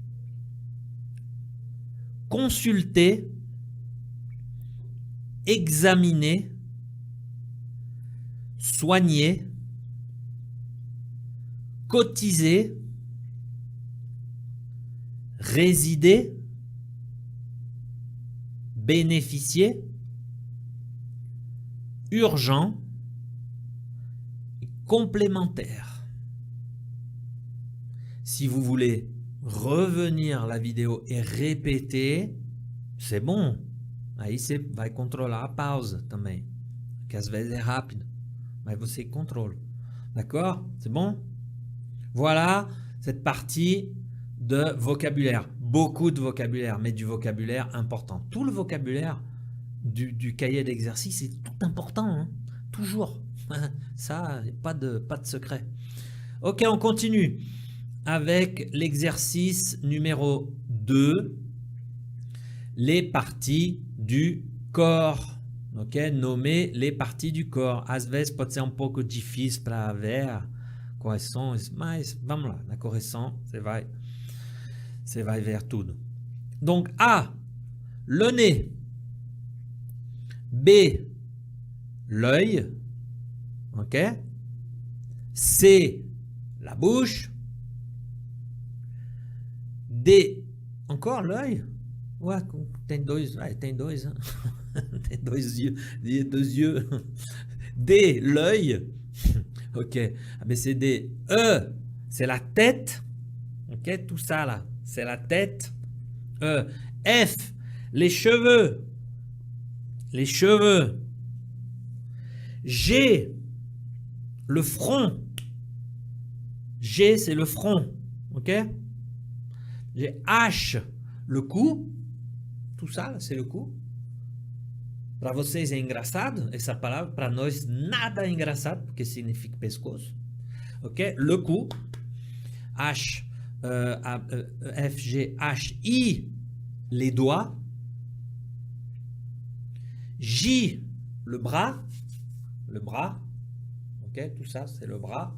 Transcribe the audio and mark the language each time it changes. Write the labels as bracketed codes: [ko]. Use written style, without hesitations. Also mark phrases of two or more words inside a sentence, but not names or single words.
[fr] consulter, examiner, soigner, cotiser, résider, bénéficier, urgent, complémentaire. Si vous voulez revenir la vidéo et répéter, c'est bon. [pt] Aí você vai controlar a pausa também, que às vezes é rápido, mas você contrôle. [fr] D'accord? C'est bon? Voilà cette partie de vocabulaire. Beaucoup de vocabulaire, mais du vocabulaire important. Tout le vocabulaire du cahier d'exercice est tout important, hein? Toujours. Ça, pas de secret. Ok, on continue avec l'exercice numéro 2, les parties du corps. Ok, nommer les parties du corps. [pt] Às vezes pode ser pouco difícil para ver correções, mas vamos lá, na correção você vai ver tudo. [fr] Donc A, le nez. B, l'œil. Ok. C, la bouche. D, encore l'œil. Ouais, [pt] tem dois, tem dois, hein? Tem dois [fr] yeux. D, l'œil. Ok. A, B, C, D. E, c'est la tête. Ok, tout ça là, c'est la tête. E. F, les cheveux. Les cheveux. G, le front. G, c'est le front. Ok. J'ai H, le cou. Tout ça, c'est le cou. [pt] Para vocês é engraçado essa palavra, para nós nada é engraçado, porque significa pescoço. [fr] Ok? Le cou. H, F, G, H, I, les doigts. J, le bras. Le bras. Ok? Tout ça, c'est le bras.